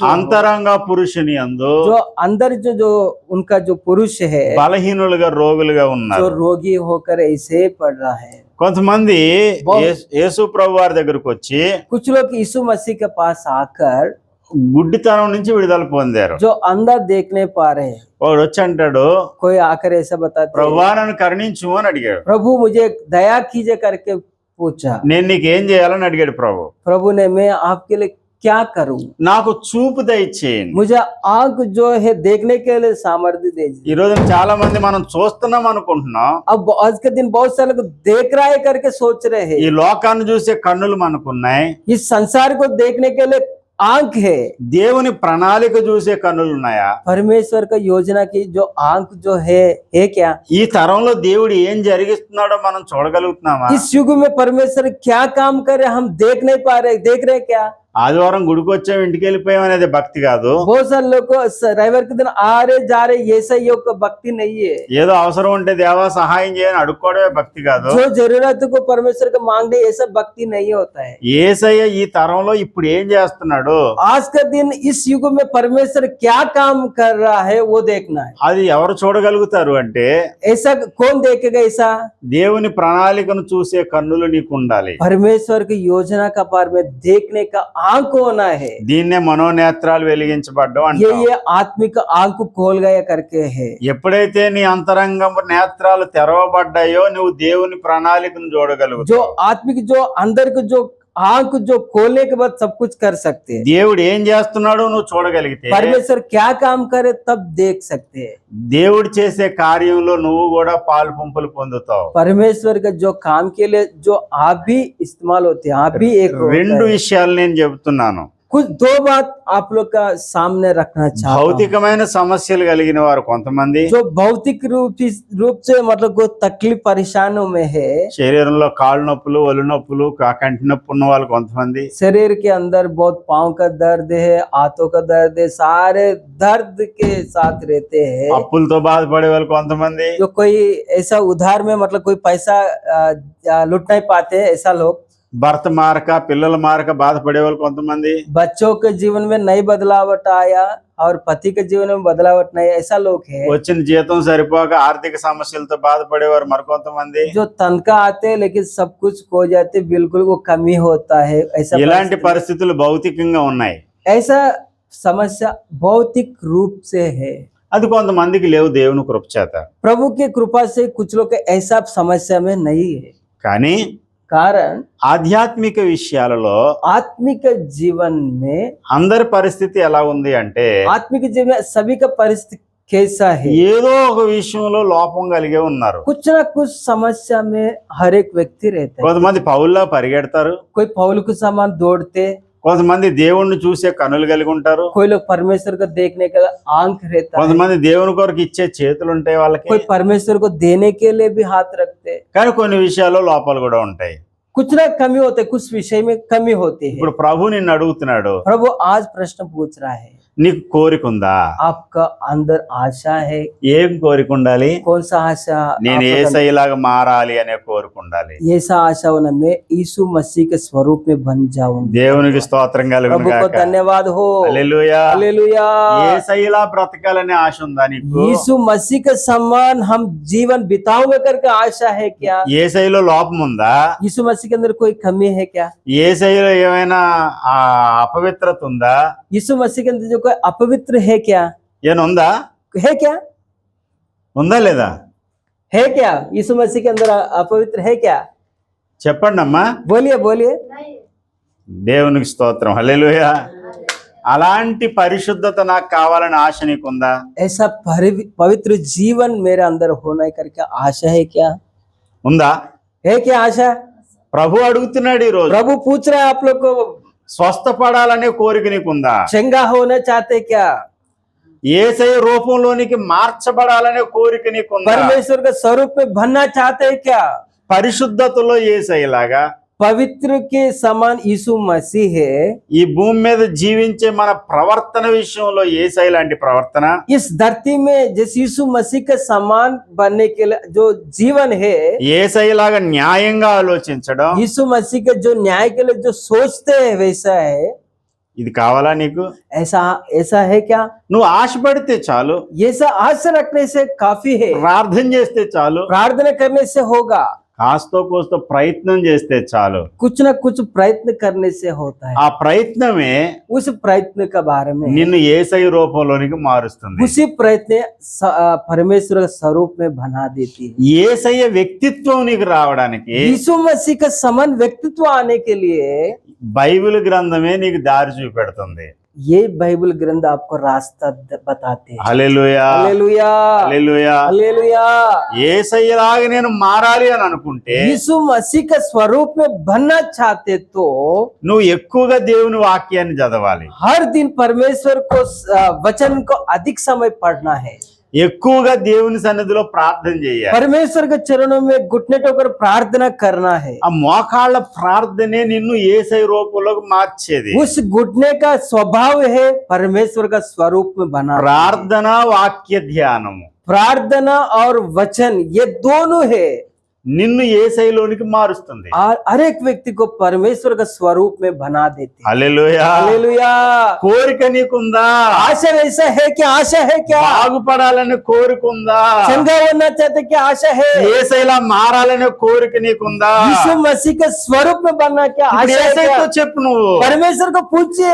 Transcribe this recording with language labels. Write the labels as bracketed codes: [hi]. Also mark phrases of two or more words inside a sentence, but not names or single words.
[te] అంతరంగ పురుషుని యందు [hi] जो अंदर जो उनका जो पुरुष है [te] బలహీనులుగా రోగులుగా [hi] जो [te] ఉన్నారు. [hi] रोगी होकर ऐसे पड़ रहा है। [te] కొంతమంది యేసు ప్రభు వారి దగ్గరకు వచ్చి [hi] कुछ लोग यीशु मसीह के पास आकर [te] గుడ్డితనం నుంచి విడుదల పొందారు. [hi] जो अंदर देख नहीं पा रहे हैं, [te] వాడు వచ్చి అంటాడు, [hi] कोई आकर ऐसा बताते हैं, [te] ప్రభువా నన్ను కరుణించు అని అడిగాడు. [hi] प्रभु मुझे दया कीजिए करके पूछा। [te] నేను నీకేం చేయాలని అడిగాడు ప్రభు. [hi] प्रभु ने, मैं आपके लिए क्या करूं? [te] నాకు చూపు దయచేయండి. [hi] मुझे आंख जो है देखने के लिए सामर्थ्य दीजिए। [te] ఈ రోజు చాలా మంది మనం చూస్తున్నాం అనుకుంటున్నాం, [hi] अब आज के दिन बहुत सारे लोग देख रहा है करके सोच रहे [te] ఈ [hi] हैं। [te] లోకాన్ని చూసే కన్నులు మనకున్నాయి, [hi] इस संसार को देखने के लिए आंख है, [te] దేవుని ప్రణాళిక చూసే కన్నులు ఉన్నాయా? [hi] परमेश्वर का योजना की जो आंख जो है क्या? [te] ఈ తరంలో దేవుడు ఏం జరిగిస్తున్నాడో మనం చూడగలుగుతున్నామా? [hi] इस युग में परमेश्वर क्या काम करे हम देख नहीं पा रहे, देख रहे क्या? [te] ఆదివారం గుడికి వచ్చాం ఇంటికి వెళ్ళిపోయాం అనేది భక్తి కాదు. [hi] बहुत सारे लोग को रविवार के दिन आ रहे जा रहे ये सही योग का भक्ति नहीं है। [te] ఏదో అవసరం ఉంటే దేవా సహాయం చేయని అడుక్కోవడమే భక్తి కాదు. [hi] जो जरूरत को परमेश्वर को मांगने ये सब भक्ति नहीं होता है। [te] యేసయ్య ఈ తరంలో ఇప్పుడు ఏం చేస్తున్నాడు, [hi] आज का दिन इस युग में परमेश्वर क्या काम कर रहा है वो देखना है। [te] అది ఎవరు చూడగలుగుతారు అంటే [hi] ऐसा कौन देखेगा? ऐसा [te] దేవుని ప్రణాళికను చూసే కన్నులు నీకు ఉండాలి. [hi] परमेश्वर की योजना का बारे में देखने का आंख होना है। [te] దీన్నే మనోనేత్రాలు వెలిగించబడ్డం [hi] ये [te] అంటాం. [hi] आत्मिक आंख खोल गया करके है। [te] ఎప్పుడైతే నీ అంతరంగం నేత్రాలు తెరవబడ్డాయో నువ్వు దేవుని ప్రణాళికను చూడగలుగుతావు. [hi] जो आत्मिक जो अंदर को जो आंख जो खोलने के बाद सब कुछ कर सकते हैं। [te] దేవుడు ఏం చేస్తున్నాడో నువ్వు చూడగలిగితే [hi] परमेश्वर क्या काम करे तब देख सकते हैं। [te] దేవుడు చేసే కార్యంలో నువ్వు కూడా పాలు పంపులు పొందుతావు. [hi] परमेश्वर का जो काम के लिए जो आप भी इस्तेमाल होते हैं, आप भी एक होता [te] రెండు [hi] है। [te] విషయాలు నేను చెబుతున్నాను. [hi] कुछ दो बात आप लोग का सामने रखना चाहता हूं। [te] భౌతికమైన సమస్యలు కలిగిన వారు కొంతమంది, [hi] जो भौतिक रूप से मतलब को तकलीफ परेशानियों में है, [te] శరీరంలో కాళ్ళు నొప్పులు ఒళ్ళు నొప్పులు కంటి నొప్పి ఉన్న వాళ్ళు కొంతమంది, [hi] शरीर के अंदर बहुत पाँव का दर्द है, हाथों का दर्द है, सारे दर्द के साथ रहते हैं। [te] అప్పులతో బాధపడే వాళ్ళు కొంతమంది, [hi] जो कोई ऐसा उधार में मतलब कोई पैसा लुट नहीं पाते ऐसा लोग, [te] భర్త మారక పిల్లల మారక బాధపడే వాళ్ళు కొంతమంది, [hi] बच्चों के जीवन में नई बदलावट आया और पति के जीवन में बदलावट नहीं, ऐसा लोग है। [te] వచ్చిన జీతం సరిపోక ఆర్థిక సమస్యలతో బాధపడేవారు మరికొంతమంది. [hi] जो तनख्वाह आते हैं लेकिन सब कुछ खो जाते, बिल्कुल वो कमी होता है। ऐसा [te] ఇలాంటి పరిస్థితులు భౌతికంగా ఉన్నాయి. [hi] ऐसा समस्या भौतिक रूप से है। [te] అది కొంతమందికి లేవు దేవుని కృప చేత. [hi] प्रभु की कृपा से कुछ लोग ऐसा समस्या में नहीं है। [te] కానీ [hi] कारण [te] ఆధ్యాత్మిక విషయాలలో [hi] आत्मिक जीवन में [te] అందరి పరిస్థితి ఎలా ఉంది అంటే [hi] आत्मिक जीवन में सभी का परिस्थिति कैसा है? [te] ఏదో ఒక విషయంలో లోపం కలిగే ఉన్నారు. [hi] कुछ ना कुछ समस्या में हर एक व्यक्ति रहता है। [te] కొంతమంది పౌల్లా పరిగెడతారు, [hi] कोई पौल के समान दौड़ते, [te] కొంతమంది దేవుణ్ణి చూసే కనులు కలిగి ఉంటారు, [hi] कोई लोग परमेश्वर को देखने का आंख रहता है, [te] కొంతమంది దేవుని కొరకు ఇచ్చే చేతులు ఉంటాయి వాళ్ళకి. [hi] कोई परमेश्वर को देने के लिए भी हाथ रखते। [te] కానీ కొన్ని విషయాల్లో లోపాలు కూడా ఉంటాయి. [hi] कुछ ना कमी होते, कुछ विषय में कमी होती है। [te] ఇప్పుడు ప్రభు నిన్ను అడుగుతున్నాడు, [hi] प्रभु आज प्रश्न पूछ रहा है, [te] నీకు కోరిక ఉందా? [hi] आपका अंदर आशा है? [te] ఏం కోరిక ఉండాలి? [hi] कौन सा आशा? [te] నేను [hi] आपका [te] యేసయ్యలాగా మారాలి అనే కోరిక ఉండాలి. [hi] ऐसा आशा होना, मैं यीशु मसीह के स्वरूप में बन जाऊंगा। [te] దేవునికి స్తోత్రం కలుగును [hi] प्रभु को [te] గాక. [hi] धन्यवाद हो। [te] హల్లెలూయా. [hi] हालेलुया। [te] యేసయ్యలా బ్రతకాలనే ఆశ ఉందా నీకు? [hi] यीशु मसीह के समान हम जीवन बिताओगे करके आशा है क्या? [te] యేసయ్యలో లోపం ఉందా? [hi] यीशु मसीह के अंदर कोई कमी है क्या? [te] యేసయ్యలో ఏమైనా అపవిత్రత ఉందా? [hi] यीशु मसीह के अंदर जो कोई अपवित्र है क्या? [te] ఏమైనా ఉందా? [hi] है क्या? [te] ఉందా లేదా? [hi] है क्या? यीशु मसीह के अंदर अपवित्र है क्या? [te] చెప్పండి అమ్మా. [hi] बोलिए बोलिए। नहीं। [te] దేవునికి స్తోత్రం. హల్లెలూయా. అలాంటి పరిశుద్ధత నాకు కావాలని ఆశ నీకుందా? [hi] ऐसा पवित्र जीवन मेरे अंदर होना करके आशा है क्या? [te] ఉందా? [hi] है क्या आशा? [te] ప్రభు అడుగుతున్నాడు ఈ రోజు. [hi] प्रभु पूछ रहा है आप लोग को, [te] స్వస్థపడాలనే కోరిక నీకుందా? [hi] चंगा होना चाहते क्या? [te] యేసయ్య రూపంలోనికి మార్చబడాలనే కోరిక నీకుందా? [hi] परमेश्वर के स्वरूप में बनना चाहते हैं क्या? [te] పరిశుద్ధతలో యేసయ్యలాగా [hi] पवित्र के समान यीशु मसीह है। [te] ఈ భూమి మీద జీవించే మన ప్రవర్తన విషయంలో యేసయ్య లాంటి ప్రవర్తన, [hi] इस धरती में जैसे यीशु मसीह के समान बनने के लिए जो जीवन है, [te] యేసయ్యలాగా న్యాయంగా ఆలోచించడం, [hi] यीशु मसीह के जो न्याय के लिए जो सोचते हैं वैसा है। [te] ఇది కావాలా నీకు? [hi] ऐसा ऐसा है क्या? [te] నువ్వు ఆశపడితే చాలు, [hi] ऐसा आशा रखने से काफी है। [te] ప్రార్థన చేస్తే చాలు, [hi] प्रार्थना करने से होगा, [te] కాస్తో కోస్తో ప్రయత్నం చేస్తే చాలు. [hi] कुछ ना कुछ प्रयत्न करने से होता है। [te] ఆ ప్రయత్నమే [hi] उस प्रयत्न के बारे में [te] నిన్ను యేసయ్య రూపంలోనికి మారుస్తుంది. [hi] उसी प्रयत्न परमेश्वर के स्वरूप में बना देती है। [te] యేసయ్య వ్యక్తిత్వం నీకు రావడానికి [hi] यीशु मसीह का समान व्यक्तित्व आने के लिए [te] బైబిల్ గ్రంథమే నీకు దారి చూపెడుతుంది. [hi] ये बाइबल ग्रंथ आपको रास्ता बताते हैं। [te] హల్లెలూయా. [hi] हालेलुया, [te] హల్లెలూయా. [hi] हालेलुया। [te] యేసయ్యలాగా నేను మారాలి అని అనుకుంటే [hi] यीशु मसीह के स्वरूप में बनना चाहते तो [te] నువ్వు ఎక్కువగా దేవుని వాక్యాన్ని చదవాలి. [hi] हर दिन परमेश्वर को वचन को अधिक समय पढ़ना है। [te] ఎక్కువగా దేవుని సన్నిధిలో ప్రార్థన చేయాలి. [hi] परमेश्वर के चरणों में घुटने टेकर प्रार्थना करना है। [te] ఆ మోకాళ్ళ ప్రార్థనే నిన్ను యేసయ్య రూపంలోకి మార్చేది. [hi] उस घुटने का स्वभाव है परमेश्वर का स्वरूप में बना। [te] ప్రార్థన వాక్య ధ్యానము [hi] प्रार्थना और वचन ये दोनों है, [te] నిన్ను యేసయ్యలోనికి మారుస్తుంది. [hi] हर एक व्यक्ति को परमेश्वर का स्वरूप में बना देते हैं। [te] హల్లెలూయా. [hi] हालेलुया। [te] కోరిక నీకుందా? [hi] आशा ऐसा है क्या? आशा है क्या? [te] బాగుపడాలని కోరిక ఉందా? [hi] चंगा होना चाहते क्या? आशा है। [te] యేసయ్యలా మారాలనే కోరిక నీకుందా? [hi] यीशु मसीह के स्वरूप में बनना क्या [te] ఇప్పుడు [hi] आशा है [te] యేసయ్యతో [hi] क्या? [te] చెప్పు నువ్వు. [hi] परमेश्वर को पूछिए,